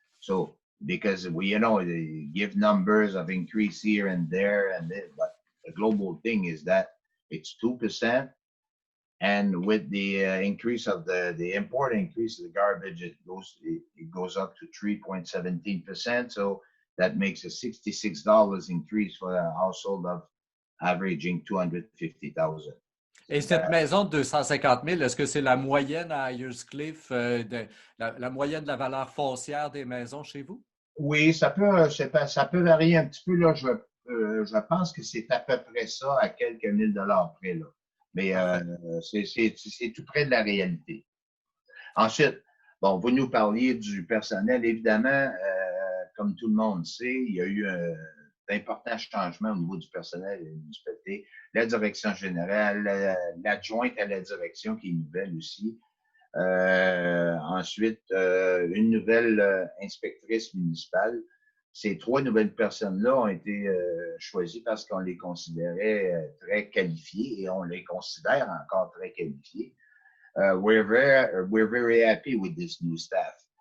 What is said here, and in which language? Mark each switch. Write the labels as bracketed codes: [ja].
[en] So because we, give numbers of increase here and there, but the global thing is that it's 2%. And with the increase of the import increase of the garbage, it goes up to 3.17%. So that makes a $66 increase for a household of averaging 250,000. [fr] Et cette maison de 250 000, est-ce que c'est la moyenne à Ayers-Cliff, la moyenne de la valeur foncière des maisons chez vous? Oui, ça peut varier un petit peu. Là, je pense que c'est à peu près ça, à quelques mille dollars près. Là. Mais c'est tout près de la réalité. Ensuite, bon, vous nous parliez du personnel. Évidemment, comme tout le monde sait, il y a eu d'importants changements au niveau du personnel et de la municipalité. La direction générale, l'adjointe à la direction qui est nouvelle aussi. Ensuite, une nouvelle inspectrice municipale. Ces 3 nouvelles personnes-là ont été choisies parce qu'on les considérait très qualifiées et on les considère encore très qualifiées. [en] We're very happy with this new staff.